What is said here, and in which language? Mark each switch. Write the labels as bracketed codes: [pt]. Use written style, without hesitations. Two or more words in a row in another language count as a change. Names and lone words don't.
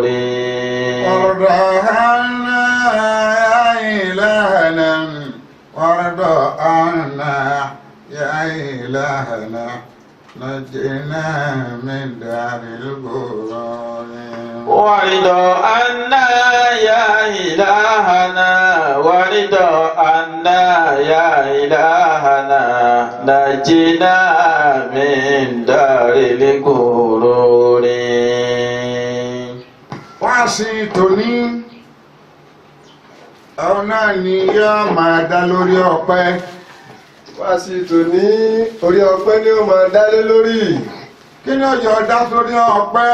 [ar] وارض عنا يا إلهنا وارض عنا يا إلهنا نجنا من دار الغرور وعد عنا يا إلهنا وعد عنا يا إلهنا نجنا من دار الغرور [yo] wá sí tòní ọ̀rọ̀ náà ni yóò máa dá lórí ọpẹ́. wá sí tòní orí ọpẹ́ ni ó máa dálé lórí. kí ni ọjọ́ dá sórí ọpẹ́?